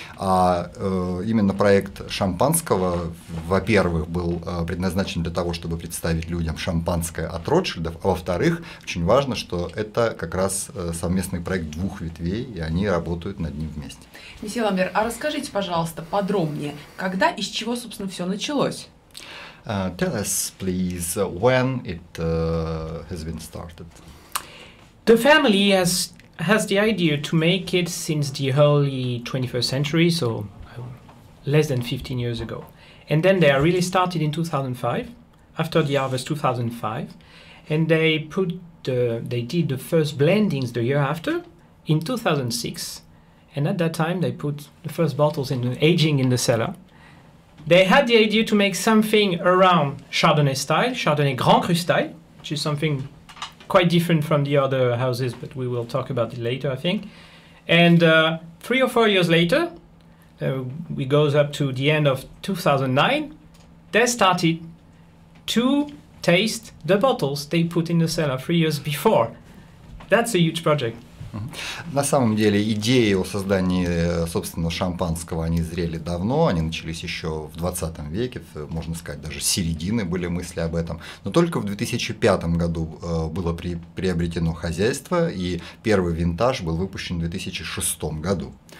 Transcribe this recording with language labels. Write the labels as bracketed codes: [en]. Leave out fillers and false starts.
[ru] А именно проект шампанского, во-первых, был предназначен для того, чтобы представить людям шампанское от Ротшильдов, а во-вторых, очень важно, что это как раз совместный проект двух ветвей, и они работают над ним вместе. Месье Ламбер, а расскажите, пожалуйста, подробнее, когда и с чего, собственно, все началось? [en] Tell us, please, when it has been started. The family has the idea to make it since the early 21st century, so less than 15 years ago. And then they really started in 2005, after the harvest 2005, and they did the first blendings the year after, in 2006. And at that time, they put the first bottles aging in the cellar. They had the idea to make something around Chardonnay style, Chardonnay Grand Cru style, which is something quite different from the other houses, but we will talk about it later, I think. And 3 or 4 years later, we goes up to the end of 2009, they started to taste the bottles they put in the cellar 3 years before. That's a huge project. [ru] На самом деле идеи о создании собственного шампанского, они зрели давно, они начались еще в 20 веке, можно сказать, даже с середины были мысли об этом. Но только в 2005 году было приобретено хозяйство, и первый винтаж был выпущен в 2006 году.